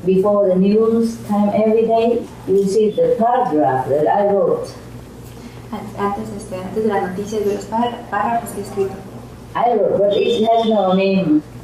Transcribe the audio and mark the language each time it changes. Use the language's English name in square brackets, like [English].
[English] Before the news time every day, you see the paragraph that I wrote. [Spanish] Antes de las noticias, de los párrafos que he escrito. [English] I wrote, but it has no name.